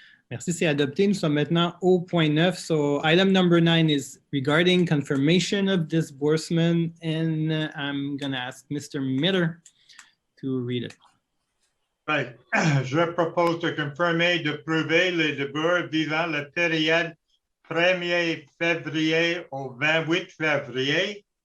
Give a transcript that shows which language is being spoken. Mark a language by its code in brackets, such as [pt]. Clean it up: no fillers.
[fr] Merci, c'est adopté. Nous sommes maintenant au point 9. [en] So item number 9 is regarding confirmation of disbursement, and I'm going to ask Mr. Miller to read it. Right. [fr] Je propose de confirmer, d'approuver les débours visant la période 1er février au 28 février.